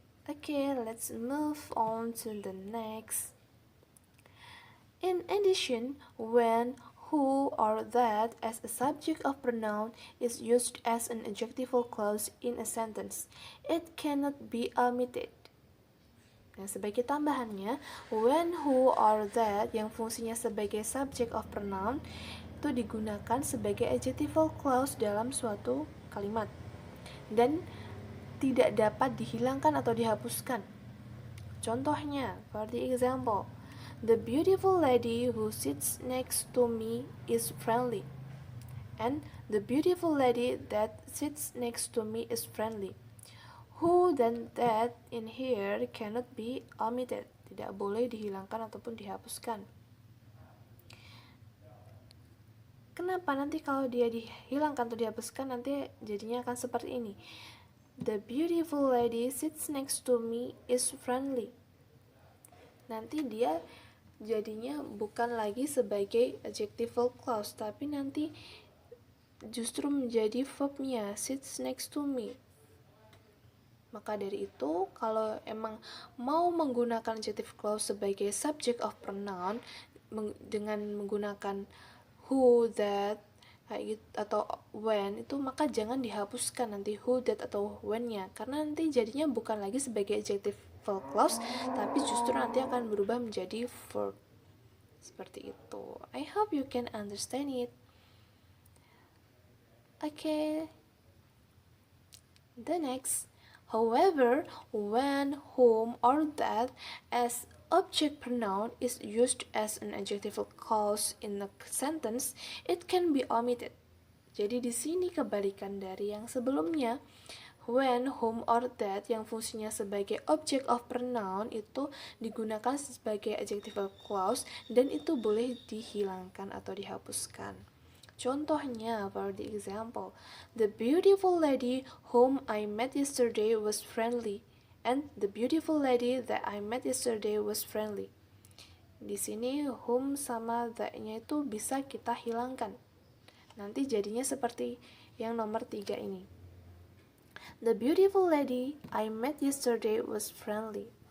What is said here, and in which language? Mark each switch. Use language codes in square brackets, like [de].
[en] Okay, let's move on to the next. In addition, when, who, or that as a subject of pronoun is used as an adjectival clause in a sentence, it cannot be omitted. [id] Nah, sebagai tambahannya, when, who, or that yang fungsinya sebagai subject of pronoun itu digunakan sebagai adjectival clause dalam suatu kalimat dan tidak dapat dihilangkan atau dihapuskan. Contohnya, [en] for the example, the beautiful lady who sits next to me is friendly. And the beautiful lady that sits next to me is friendly. Who dan that in here cannot be omitted. [id] Tidak boleh dihilangkan ataupun dihapuskan. Kenapa? Nanti kalau dia dihilangkan atau dihapuskan, nanti jadinya akan seperti ini. [en] The beautiful lady sits next to me is friendly. [id] Nanti dia jadinya bukan lagi sebagai adjectival clause, tapi nanti justru menjadi verbnya, [en] sits next to me. [id] Maka dari itu, kalau emang mau menggunakan adjective clause sebagai subject of pronoun dengan menggunakan who, that, atau when itu, maka jangan dihapuskan nanti who, that, atau when-nya, karena nanti jadinya bukan lagi sebagai adjectival clause, tapi justru nanti akan berubah menjadi verb. Seperti itu. [en] I hope you can understand it. Okay. The next. However, when, whom, or that as object pronoun is used as an adjectival clause in a sentence, it can be omitted. [id] Jadi di sini kebalikan dari yang sebelumnya. When, whom, or that yang fungsinya sebagai object of pronoun itu digunakan sebagai adjectival clause dan itu boleh dihilangkan atau dihapuskan. Contohnya, [en] for the example, the beautiful lady whom I met yesterday was friendly, and the beautiful lady that I met yesterday was friendly. [id] Di sini whom sama that-nya itu bisa kita hilangkan. Nanti jadinya seperti yang nomor 3 ini. [en] The beautiful lady I met yesterday was friendly.